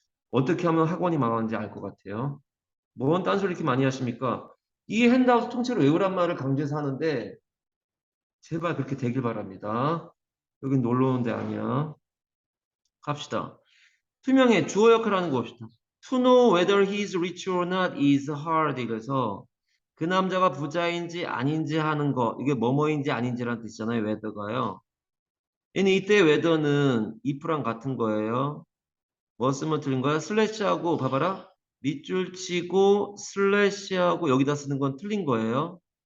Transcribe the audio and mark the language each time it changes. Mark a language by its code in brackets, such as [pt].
[ko] 어떻게 하면 학원이 망하는지 알 것 같아요. 뭔 딴소리 이렇게 많이 하십니까? 이 핸드아웃 통째로 외우란 말을 강조해서 하는데 제발 그렇게 되길 바랍니다. 여긴 놀러 오는 데 아니야. 갑시다. 투명해 주어 역할 하는 거 봅시다. [en] To know whether he is rich or not is hard. [ko] 이래서 그 남자가 부자인지 아닌지 하는 거 이게 뭐뭐인지 아닌지라는 뜻이잖아요. whether가요. 얘는 이때 whether는 if랑 같은 거예요. 뭐 쓰면 틀린 거야? 슬래시하고 봐봐라. 밑줄 치고 슬래시하고 여기다 쓰는 건 틀린 거예요.